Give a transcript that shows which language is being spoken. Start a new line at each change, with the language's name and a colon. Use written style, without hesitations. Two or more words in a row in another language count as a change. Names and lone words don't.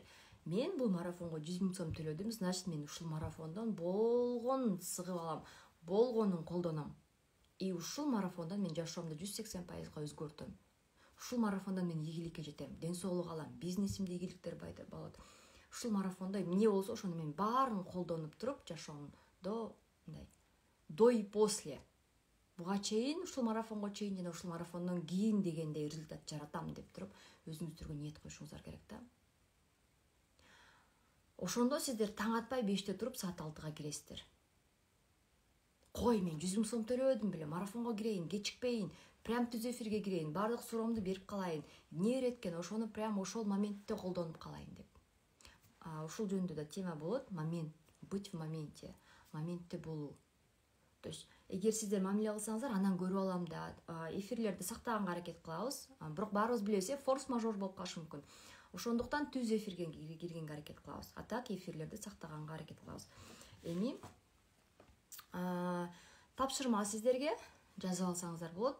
Kyrgyz: Мен бул марафонго 100 000 сом төлөдүм, значит мен ушул марафондон болгонун сыгып алам, болгонун колдоном. И ушул марафондон мен жашоомду 180% өзгөртөм. Ушул марафондон мен ийгиликке жетем, ден соолук алам, бизнесимде ийгиликтер болот. Ушул марафондо эмне болсо ошону мен баарын колдонуп туруп жашоомдо мындай
Russian: до и после
Kyrgyz: буга чейин, ушул марафонго чейин жана ушул марафондон кийин дегендей результат жаратам деп туруп өзүңүздөргө ниет коюшуңуздар керек да. Ошондо сиздер таң атпай 5-те туруп саат 6-га киресиздер. Кой, мен 100 000 сом төлөдүм беле, марафонго кирейин, кечикпейин, прям түз эфирге кирейин, баардык суроомду берип калайын, эмне берет экен, ошону прям ошол моментте колдонуп калайын деп. Ушул жөнүндө да тема болот, момент,
Russian: быть в моменте,
Kyrgyz: моментте болуу.
Russian: То есть,
Kyrgyz: эгер сиздер мамиле кылсаңыздар, анан көрүп алам да, эфирлерди сактаганга аракет кылабыз. Бирок баарыбыз билебиз, форс-мажор болуп калышы мүмкүн. Ошондуктан түз эфирге киргенге аракет кылабыз.
Russian: А так
Kyrgyz: эфирлерди сактаганга аракет кылабыз. Эми тапшырма сиздерге жазып алсаңыздар болот.